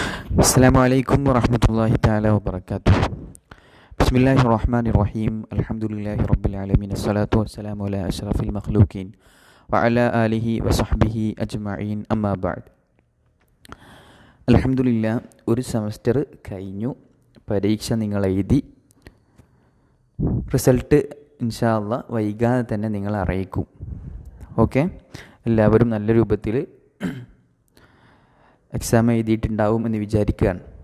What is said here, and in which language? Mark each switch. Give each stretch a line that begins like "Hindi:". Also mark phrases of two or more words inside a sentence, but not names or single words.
Arabic: السلام عليكم ورحمة الله تعالى وبركاته. بسم الله الرحمن الرحيم. الحمد لله رب العالمين. الصلاة والسلام على أشرف المخلوقين وعلى آله وصحبه أجمعين. أما بعد.
Malayalam: അൽഹംദുലില്ലാ, ഒരു സെമസ്റ്റർ കഴിഞ്ഞു. പരീക്ഷ നിങ്ങൾ എഴുതി. റിസൾട്ട്
Arabic: إن شاء الله
Malayalam: വൈകാതെ തന്നെ നിങ്ങൾ അറിയിക്കും. ഓക്കെ, എല്ലാവരും നല്ല രൂപത്തിൽ എക്സാം എഴുതിയിട്ടുണ്ടാവും എന്ന് വിചാരിക്കുകയാണ്.